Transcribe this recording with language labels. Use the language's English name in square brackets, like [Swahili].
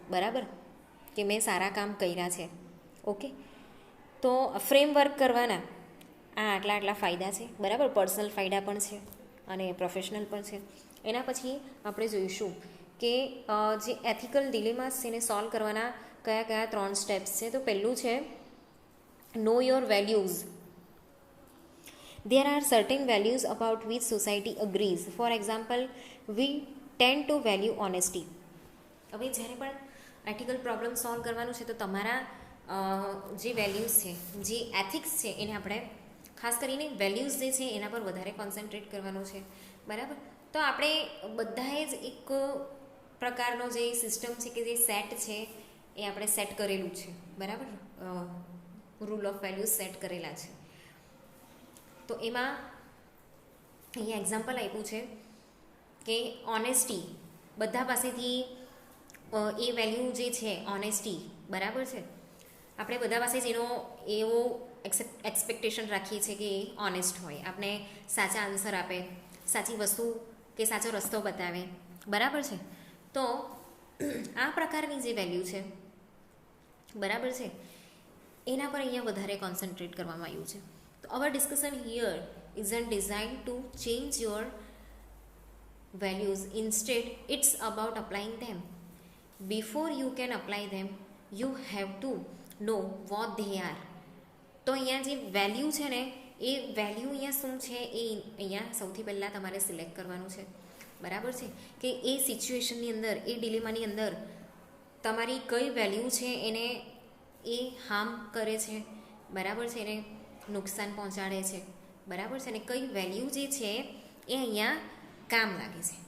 [Gujarati] બરાબર, કે મેં સારા કામ કર્યા છે. ઓકે, તો ફ્રેમવર્ક કરવાના આ આટલા ફાયદા છે. બરાબર, પર્સનલ ફાયદા પણ છે અને પ્રોફેશનલ પણ છે. એના પછી આપણે જોઈશું કે જે એથિકલ ડિલેમાસ છે એને સોલ્વ કરવાના કયા કયા 3 સ્ટેપ્સ છે. તો પહેલું છે [English] Know your values. There are certain values about which society agrees. For example, we tend to value honesty. [Gujarati] હવે જ્યારે પણ એથિકલ પ્રોબ્લેમ સોલ્વ કરવાનું છે તો તમારા જે વેલ્યુઝ છે, જે એથિક્સ છે, એને આપણે ખાસ કરીને વેલ્યુઝ જે છે એના પર વધારે કોન્સન્ટ્રેટ કરવાનું છે. બરાબર, તો આપણે બધાએ જ એક પ્રકારનો જે સિસ્ટમ છે કે જે સેટ છે એ આપણે સેટ કરેલું છે. બરાબર, રૂલ ઓફ વેલ્યુઝ સેટ કરેલા છે. તો એમાં અહીંયા એક્ઝામ્પલ આપ્યું છે કે ઓનેસ્ટી, બધા પાસેથી એ વેલ્યુ જે છે ઓનેસ્ટી, બરાબર છે, આપણે બધા પાસે જ એનો એવો એક્સપેક્ટેશન રાખીએ છીએ કે એ ઓનેસ્ટ હોય, આપણે સાચા આન્સર આપે, સાચી વસ્તુ કે સાચો રસ્તો બતાવે. બરાબર છે, તો આ પ્રકારની જે વેલ્યુ છે, બરાબર છે, એના પર અહીંયા વધારે કોન્સન્ટ્રેટ કરવામાં આવ્યું છે. [English] So our discussion here isn't designed to change your values. Instead, it's about applying them. Before you can apply them, you have to know what they are. [Gujarati] તો અહીંયા જે વેલ્યુ છે ને એ વેલ્યુ અહીંયા શું છે એ અહીંયા સૌથી પહેલાં તમારે સિલેક્ટ કરવાનું છે. બરાબર છે, કે એ સિચ્યુએશનની અંદર, એ ડિલેમાની અંદર તમારી કઈ વેલ્યુ છે એને એ હાર્મ કરે છે. બરાબર છે, એને નુકસાન પહોંચાડે છે. બરાબર છે, અને કઈ વેલ્યુ જે છે એ અહીંયા કામ લાગે છે.